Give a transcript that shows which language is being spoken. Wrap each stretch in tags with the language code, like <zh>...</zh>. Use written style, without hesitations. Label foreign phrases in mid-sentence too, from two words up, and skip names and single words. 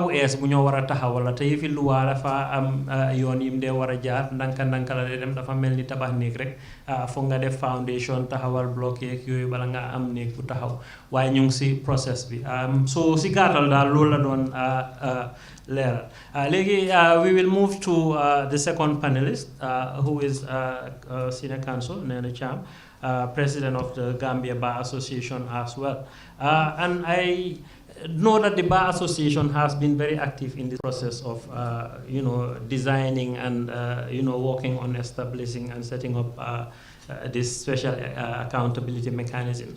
<wo>bu ees bu ñoo war a taxawal la te yëfi luwaa dafa am yoon yim dee war a jaar ndànka la dee dem dafa mel ni tabax néeg rek foog nga def foundation taxawal bloc yeeg yooyu bala nga am néeg bu taxaw waaye ñu ngi si process bi so si gàttal daal loolu la doon leeral léegi</wo> <en>we will move to the second panelist who is senior counsel Nene Cham, president of the Gambia Bar Association as well, and know that the Bar Association has been very active in this process of, designing and, working on establishing and setting up these special accountability mechanisms.</en>